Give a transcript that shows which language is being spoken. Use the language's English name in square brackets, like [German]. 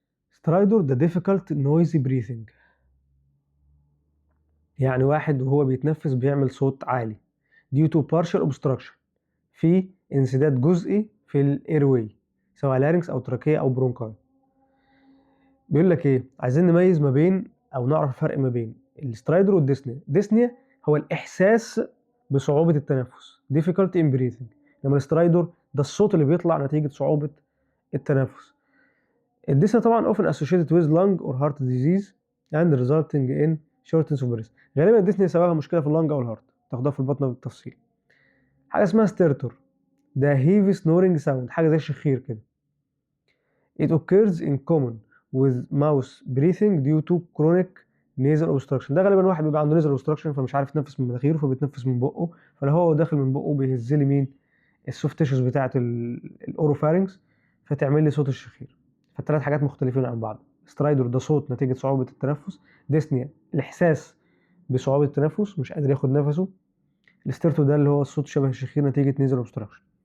[Arabic] سترايدور ده [English] difficult noisy breathing، [Arabic] يعني واحد وهو بيتنفس بيعمل صوت عالي [English] due to partial obstruction، [Arabic] في انسداد جزئي في الايرواي سواء لارynx او تراكيه او برونكاي. بيقول لك ايه، عايزين نميز ما بين او نعرف الفرق ما بين السترايدور والديسنيا. ديسنيا هو الاحساس بصعوبه التنفس [English] difficulty in breathing، [Arabic] انما السترايدور ده الصوت اللي بيطلع نتيجه صعوبه التنفس. الديسنيا طبعا [English] often associated with lung or heart disease and resulting in shortness of breath. [Arabic] غالبا الديسنيا سببها مشكله في اللنج او الهارت، تاخدها في البطن بالتفصيل. حاجه اسمها ستيرتور، ده [English] heavy snoring sound، [Arabic] حاجه زي الشخير كده. [English] It occurs in common with mouth breathing due to chronic nasal obstruction. [Arabic] ده غالبا واحد بيبقى عنده [English] nasal obstruction [Arabic] فمش عارف يتنفس من مناخيره فبيتنفس من بقه، فلو هو داخل من بقه بيهز لي مين؟ السوفت تيشوز بتاعه الاوروفارynx فتعمل لي صوت الشخير. فالثلاث حاجات مختلفين عن بعض. سترايدور ده صوت نتيجه صعوبه التنفس، ديسنيا الاحساس بصعوبه التنفس مش قادر ياخد نفسه، الستيرتو ده اللي هو الصوت شبه الشخير نتيجه نيزل اوبستراكشن.